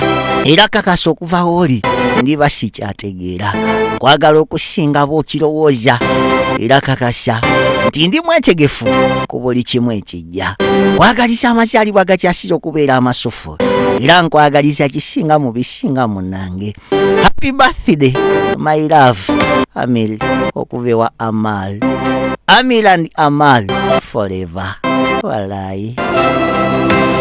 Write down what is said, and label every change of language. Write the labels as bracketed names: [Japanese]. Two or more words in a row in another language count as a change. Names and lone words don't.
[Ganda] Era kakasa okuva w'oli ndiba sikyategeera, kwagala okusinga bw'okirowooza. Era kakasa nti ndi mwetegefu ku buli kimu ekijja. Kwagaliza amazaalibwa gakyasiza okubeera amasufu, era nkwagaliza kisinga mu bisinga munnange. [English] Happy birthday my love Amil [Ganda] okuva ewa Amal. [English] Amil and Amal forever. [Arabic] Walai.